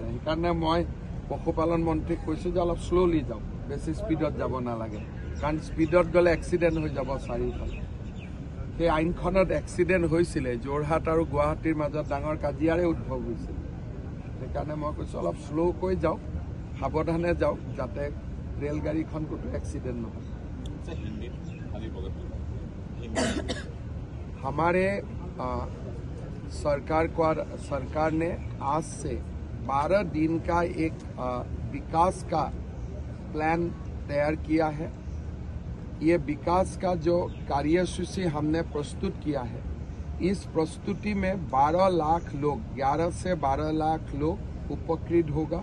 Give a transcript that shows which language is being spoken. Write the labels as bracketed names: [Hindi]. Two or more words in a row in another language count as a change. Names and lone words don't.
[Assamese] সেইকাৰণে মই পশুপালন মন্ত্ৰীক কৈছোঁ যে অলপ শ্ল'লি যাওক, বেছি স্পীডত যাব নালাগে, কাৰণ স্পীডত গ'লে এক্সিডেণ্ট হৈ যাব চাৰিওফালে। সেই আইনখনত এক্সিডেণ্ট হৈছিলে, যোৰহাট আৰু গুৱাহাটীৰ মাজত ডাঙৰ কাজিয়াৰে উদ্ভৱ হৈছিল। সেইকাৰণে মই কৈছোঁ অলপ শ্ল'কৈ যাওক, সাৱধানে যাওক, যাতে ৰেলগাড়ীখন ক'তো এক্সিডেণ্ট নহয়। [Hindi] हमारे सरकार ने आज से 12 दिन का एक विकास का प्लान तैयार किया है। ये विकास का जो कार्यसूची हमने प्रस्तुत किया है, इस प्रस्तुति में 12 लाख लोग, 11 से 12 लाख लोग उपकृत होगा।